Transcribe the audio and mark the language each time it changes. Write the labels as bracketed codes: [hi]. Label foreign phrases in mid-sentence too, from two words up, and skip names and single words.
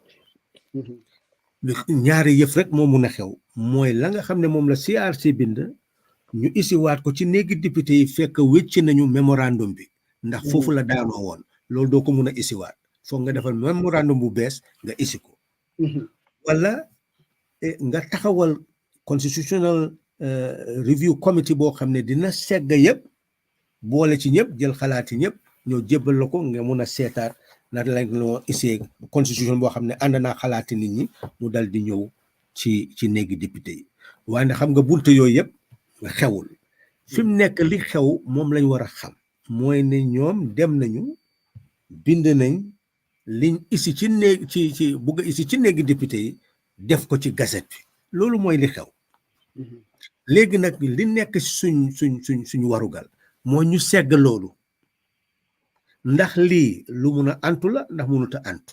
[wo] ñaari yëf rek moo mun a xew mooy la nga xam ne moom la CRC bind ñu isiwaat ko ci néegi député yi fekk wécc nañu mémorandum bi ndax foofu la daanoo woon loolu doo ko mun a isiwaat foog nga defal mémorandum bu bees nga isi ko wala nga taxawal [en] constitutional review committee [wo] boo xam ne dina segg yëpp boole ci ñëpp jël xalaati ñëpp ñoo jébbal la ko nga mun a seetaat naka lañ loo isee constitution boo xam ne ànd naa xalaati nit ñi mu dal di ñëw ci néegi député yi waaye xam nga bunte yooyu yëpp xewul fi mu nekk li xew moom lañ war a xam mooy ne ñoom dem nañu bind nañ liñ isi ci néeg ci bugg a isi ci néegi député yi def ko ci gazette bi loolu mooy li xew léegi nag li nekk suñ warugal moo ñu segg loolu ndax lii lu mun a antu la ndax munut a antu